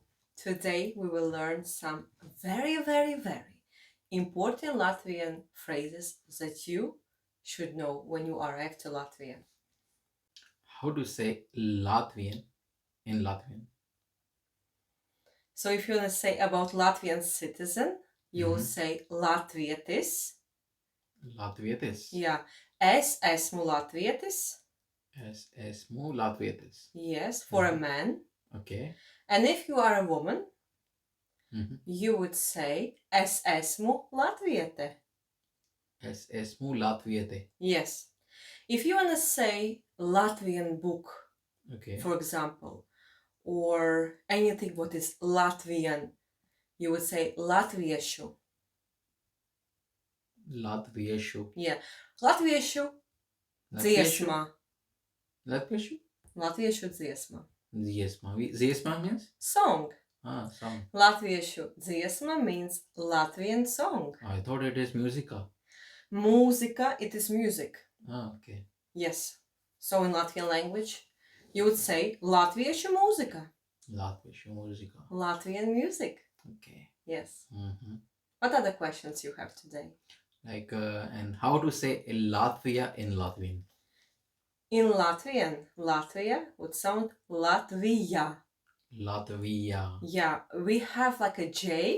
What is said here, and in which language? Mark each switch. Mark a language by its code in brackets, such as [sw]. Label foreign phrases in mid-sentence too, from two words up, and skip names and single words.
[en] Today we will learn some very important Latvian phrases that you should know when you arrive to Latvia. How to say Latvian in Latvian? So if you want to say about Latvian citizen, you'll Mhm. say Latvietis. Latvietis. [lv] Yeah. Es esmu Latvietis. Es esmu Latvietis. [en] Yes, for a Mhm. man. Okay. And if you are a woman, Mhm. you would say [lv] Es esmu Latviete. Es esmu Latviete. [en] Yes. If you want to say Latvian book, Okay. for example, or anything what is Latvian, you would say Latviešu. Latviešu. Yeah. Latviešu Latviešu. dziesma. Latviešu? [lv] Latviešu dziesma. [en] Dziesma. Dziesma means? Song. Song. [lv] Latviešu dziesma [en] means Latvian song. I thought it is musica. Mūzika, it is music. Okay. Yes. So in Latvian language, you would say [lv] Latviešu mūzika. Latviešu musica. [en] Latvian music. Okay. Yes. Mhm. What other questions you have today? And how to say Latvia in Latvian? In Latvian, Latvia would sound Latvija. Latvia. Yeah, we have like a J,